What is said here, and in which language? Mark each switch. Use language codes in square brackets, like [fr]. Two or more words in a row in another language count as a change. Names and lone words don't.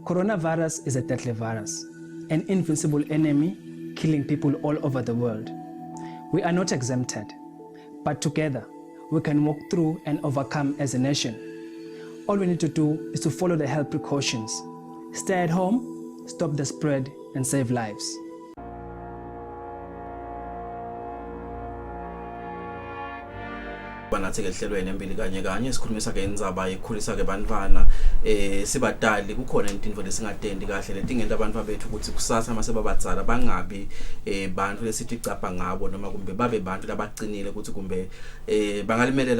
[en] Coronavirus is a deadly virus, an invincible enemy killing people all over the world. We are not exempted, but together we can walk through and overcome as a nation. All we need to do is to follow the health precautions. Stay at home, stop the spread, and save lives. [ss] Banathi ke ehlelweni Embili Kanye Kanye sikhulumisa ke indzaba ekhulisa ke bantwana sibadali kukhona into lesingatendi kahle letingenta abantwana bethu ukuthi kusasa mase babadzala bangabi bantu lesithi icapha ngabo noma kumbe babe bantu labaqinile ukuthi kumbe bangalimelela